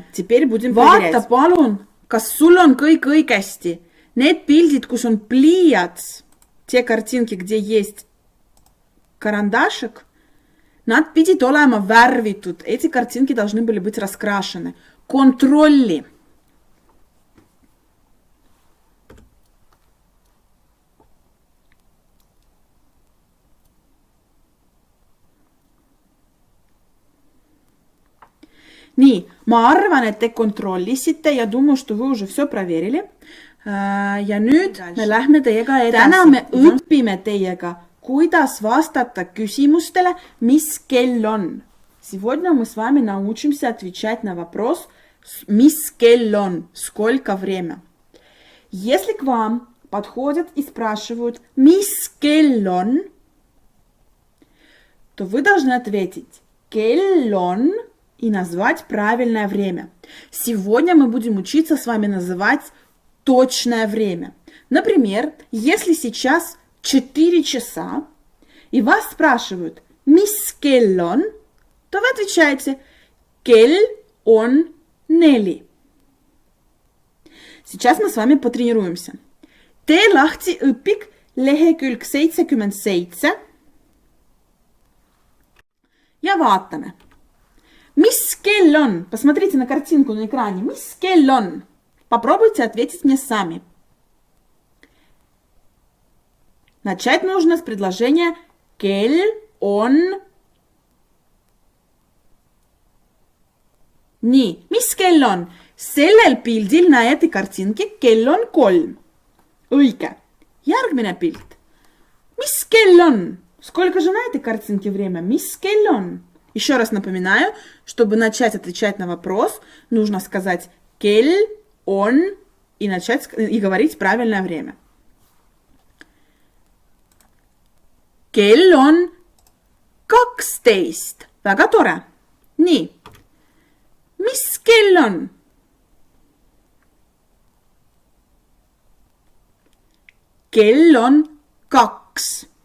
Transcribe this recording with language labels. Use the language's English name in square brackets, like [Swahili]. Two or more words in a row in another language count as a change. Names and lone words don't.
[Russian] Теперь будем проверять. [Estonian] Vaata palun, kas sul on kõik õigesti. Need pildid, kus on pliiats, [Russian] те картинки, где есть карандашик, [Estonian] nad pidid olema värvitud. [Russian] Эти картинки должны были быть раскрашены. [Estonian] Kontrolli. Nii, ma arvan, et te kontrollisite ja [Russian] думаю, что вы уже все проверили. [Estonian] Ja nüüd me lähme teiega edasi. Täna me õpime teiega, kuidas vastata küsimustele, mis kell on. [Russian] Сегодня мы с вами научимся отвечать на вопрос, [Estonian] mis kell on, [Russian] сколько время. Если к вам подходят и спрашивают, [Estonian] mis kell on, [Russian] то вы должны ответить, [Estonian] kell on, [Russian] и назвать правильное время. Сегодня мы будем учиться с вами называть точное время. Например, если сейчас 4 часа, и вас спрашивают [Estonian] «Mis kell on», [Russian] то вы отвечаете [Estonian] «Kell on neli». [Russian] Сейчас мы с вами потренируемся. [Estonian] Te lahti õpik lehekülg 77. Ja vaatame. Mis kell on? [Russian] Посмотрите на картинку на экране. [Estonian] Mis kell on? [Russian] Попробуйте ответить мне сами. Начать нужно с предложения [Estonian] kell on. Nii, mis kell on? Sellel pildil [Russian] на этой картинке [Estonian] kell on 3. Õige. Järgmine pilt. Mis kell on? [Russian] Сколько же на этой картинке время? [Estonian] Mis kell on? [Russian] Еще раз напоминаю, чтобы начать отвечать на вопрос, нужно сказать [Estonian] kell on [Russian] и начать и говорить правильное время. [Estonian] Kell on 12. Väga tore. Nii. Mis kell on? Kell on 2.